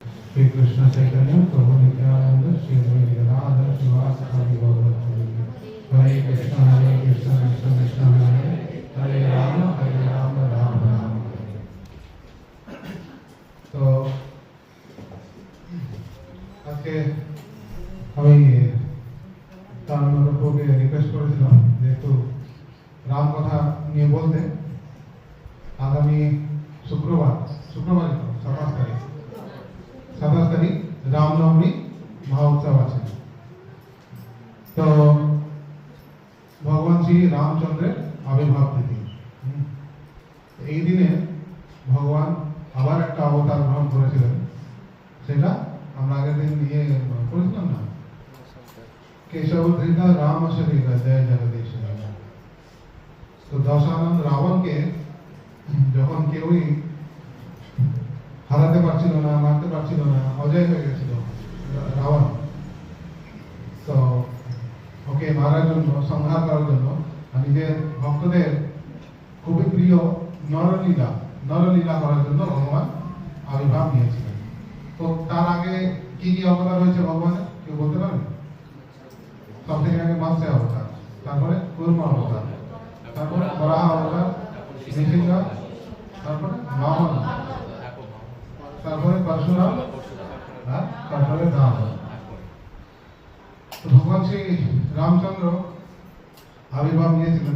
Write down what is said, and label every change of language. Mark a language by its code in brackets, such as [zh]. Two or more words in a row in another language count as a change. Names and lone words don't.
[sa] श्री कृष्ण चैतन्य प्रभु नित्यानंद श्री अद्वैत गदाधर शिवासादि गौरभक्तवृंद। हरे कृष्ण कृष्ण कृष्ण हरे हरे राम राम राम हरे। [bn] তো আজ কে আমি তার প্রভুকে রিকোয়েস্ট করেছিলাম যেহেতু রাম কথা নিয়ে বলতে আগামী শুক্রবার 27 তারিখ রামনবমী মহোৎসব আছে। তো ভগবান শ্রী রামচন্দ্রের আবির্ভাব তিথি। এই দিনে ভগবান আবার একটা অবতার গ্রহণ করেছিলেন, সেটা আমরা আগের দিন নিয়ে করেছিলাম না, [sa] केशव धृता राम शरीर जय जगदीश। [bn] তো দশানন্দ রাবণ কে যখন কেউই হারাতে পারছিল না, মারতে পারছিল না, অজয় হয়ে গেছিল রাবণ। তো ওকে মারার জন্য, সংহার করার জন্য নিজের ভক্তদের খুবই প্রিয় নরলীলা করার জন্য ভগবান আবির্ভাব নিয়েছিলেন। তো তার আগে কি কি অবতার হয়েছে ভগবানের কেউ বলতে পারবে? [hi] सबसे आगे मत्स्य अवतार, [bn] তারপরে কূর্ম অবতার, তারপরে বরাহ অবতার, নৃসিংহ, তারপরে বামন, তারপরে পরশুরাম, আর তারপরে রাম। তো ভগবান শ্রী রামচন্দ্র আবির্ভাব নিয়েছিলেন।